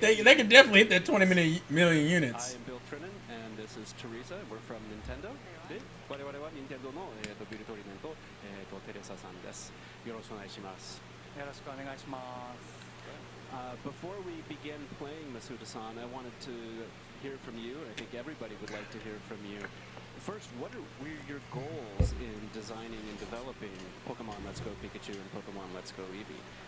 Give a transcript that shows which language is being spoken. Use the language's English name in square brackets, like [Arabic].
[English] They can definitely hit that 20 million units. I am Bill Trinan, and this is Teresa. We're from Nintendo. [Japanese] で、我々は Nintendo のビルトリネンとテレサさんです。よろしくお願いします。よろしくお願いします。 [English] Before we begin playing, Masuda-san, I wanted to hear from you. I think everybody would like to hear from you. First, what are your goals in designing and developing Pokemon Let's Go Pikachu and Pokemon Let's Go Eevee?